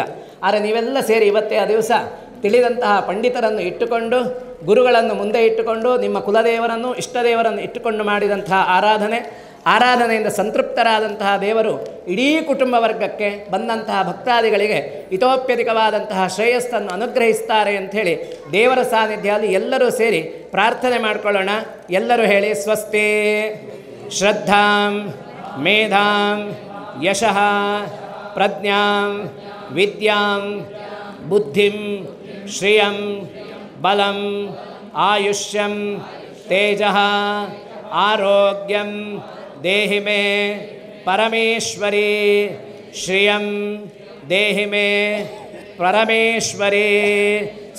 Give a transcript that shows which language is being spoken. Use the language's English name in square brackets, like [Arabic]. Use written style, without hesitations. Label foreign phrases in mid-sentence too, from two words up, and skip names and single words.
[Kannada] ಆದರೆ ನೀವೆಲ್ಲ ಸೇರಿ ಇವತ್ತೇ ಆ ದಿವಸ ತಿಳಿದಂತಹ ಪಂಡಿತರನ್ನು ಇಟ್ಟುಕೊಂಡು, ಗುರುಗಳನ್ನು ಮುಂದೆ ಇಟ್ಟುಕೊಂಡು, ನಿಮ್ಮ ಕುಲದೇವರನ್ನು ಇಷ್ಟದೇವರನ್ನು ಇಟ್ಟುಕೊಂಡು ಮಾಡಿದಂತಹ ಆರಾಧನೆಯಿಂದ ಸಂತೃಪ್ತರಾದಂತಹ ದೇವರು ಇಡೀ ಕುಟುಂಬ ವರ್ಗಕ್ಕೆ ಬಂದಂತಹ ಭಕ್ತಾದಿಗಳಿಗೆ ಇತೋಪ್ಯಧಿಕವಾದಂತಹ ಶ್ರೇಯಸ್ಸನ್ನು ಅನುಗ್ರಹಿಸ್ತಾರೆ ಅಂಥೇಳಿ ದೇವರ ಸಾನ್ನಿಧ್ಯದಲ್ಲಿ ಎಲ್ಲರೂ ಸೇರಿ ಪ್ರಾರ್ಥನೆ ಮಾಡಿಕೊಳ್ಳೋಣ. ಎಲ್ಲರೂ ಹೇಳಿ, [Sanskrit] ಸ್ವಸ್ತಿ ಶ್ರದ್ಧಾಂ ಮೇಧಾಂ ಯಶಃ ಪ್ರಜ್ಞಾಂ ವಿದ್ಯಾಂ ಬುದ್ಧಿಂ ಶ್ರಿಯಂ ಬಲಂ ಆಯುಷ್ಯಂ ತೇಜಃ ಆರೋಗ್ಯಂ ದೇಹಿ ಮೇ ಪರಮೇಶ್ವರಿ ಶ್ರಿಯಂ ದೇಹಿ ಮೇ ಪರಮೇಶ್ವರಿ